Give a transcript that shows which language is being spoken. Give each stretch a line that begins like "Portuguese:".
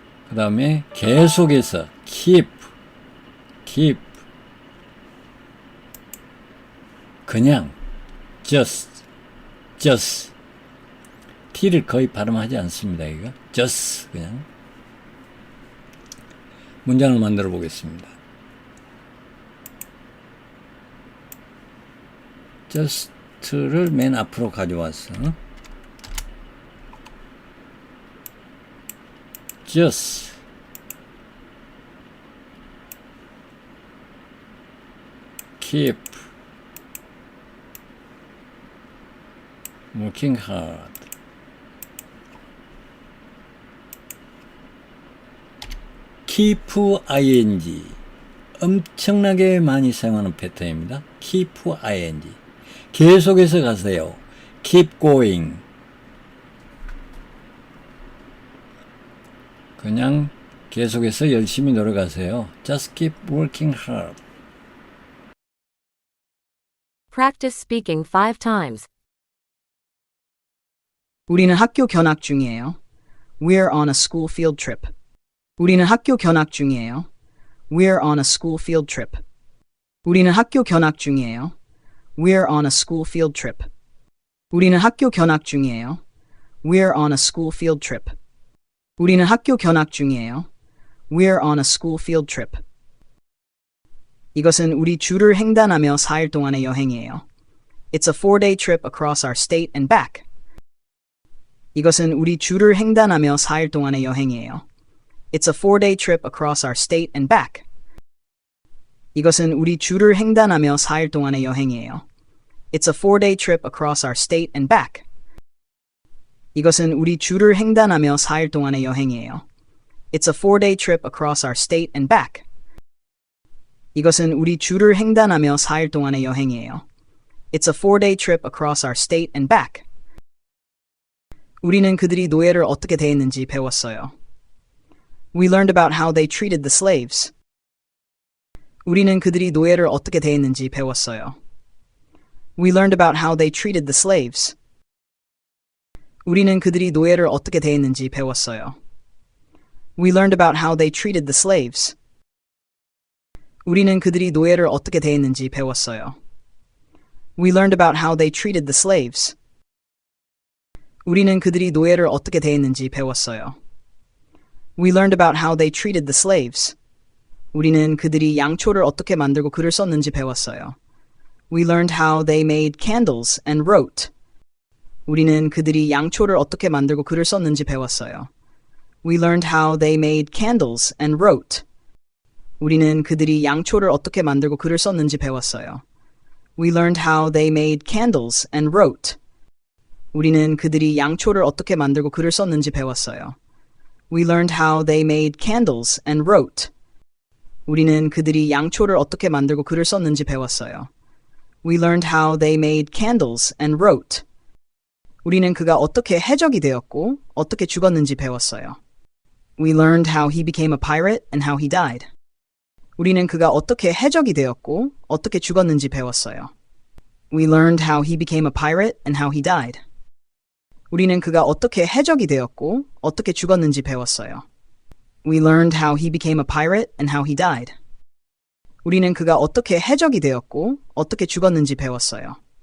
Korean: 그 다음에 계속해서 keep 그냥 just t를 거의 발음하지 않습니다. 이거 just 그냥 문장을 만들어 보겠습니다. just를 맨 앞으로 가져와서
English: just keep working hard.
Korean: keep ing 엄청나게 많이 사용하는 패턴입니다. keep ing 계속해서 가세요.
English: keep going
Korean: 그냥 계속해서 열심히 노력하세요.
English: just keep working hard. Practice speaking 5 times.
Korean: 우리는 학교 견학 중이에요.
English: We're on a school field trip.
Korean: 우리는 학교 견학 중이에요.
English: We're on a school field trip.
Korean: 우리는 학교 견학 중이에요.
English: We're on a school field trip.
Korean: 우리는 학교 견학 중이에요.
English: We're on a school field trip.
Korean: 우리는 학교 견학 중이에요.
English: We're on a school field trip.
Korean: 이것은 우리 주를 횡단하며 4일 동안의 여행이에요.
English: It's a 4-day trip across our state and back.
Korean: 이것은 우리 주를 횡단하며 4일 동안의 여행이에요.
English: It's a 4-day trip across our state and back.
Korean: 이것은 우리 주를 횡단하며 4일 동안의 여행이에요.
English: It's a 4-day trip across our state and back.
Korean: 이것은 우리 주를 횡단하며 4일 동안의 여행이에요.
English: It's a 4-day trip across our state and back.
Korean: 이것은 우리 주를 횡단하며 4일 동안의 여행이에요.
English: It's a 4-day trip across our state and back.
Korean: 우리는 그들이 노예를 어떻게 대했는지 배웠어요.
English: We learned about how they treated the slaves.
Korean: 우리는 그들이 노예를 어떻게 대했는지 배웠어요.
English: We learned about how they treated the slaves.
Korean: 우리는 그들이 노예를 어떻게 대했는지 배웠어요.
English: We learned about how they treated the slaves.
Korean: 우리는 그들이 노예를 어떻게 대했는지 배웠어요.
English: We learned about how they treated the slaves.
Korean: 우리는 그들이 노예를 어떻게 대했는지 배웠어요.
English: We learned about how they treated the slaves.
Korean: 우리는 그들이 양초를 어떻게 만들고 글을 썼는지 배웠어요.
English: We learned how they made candles and wrote.
Korean: 우리는 그들이 양초를 어떻게 만들고 글을 썼는지 배웠어요.
English: We learned how they made candles and wrote.
Korean: 우리는 그들이 양초를 어떻게 만들고 글을 썼는지 배웠어요.
English: We learned how they made candles and wrote.
Korean: 우리는 그들이 양초를 어떻게 만들고 글을 썼는지 배웠어요.
English: We learned how they made candles and wrote.
Korean: 우리는 그들이 양초를 어떻게 만들고 글을 썼는지 배웠어요.
English: We learned how they made candles and wrote.
Korean: 우리는 그가 어떻게 해적이 되었고 어떻게 죽었는지 배웠어요.
English: We learned how he became a pirate and how he died.
Korean: 우리는 그가 어떻게 해적이 되었고 어떻게 죽었는지 배웠어요.
English: We learned how he became a pirate and how he died.
Korean: 우리는 그가 어떻게 해적이 되었고 어떻게 죽었는지 배웠어요.
English: We learned how he became a pirate and how he died.
Korean: 우리는 그가 어떻게 해적이 되었고 어떻게 죽었는지 배웠어요.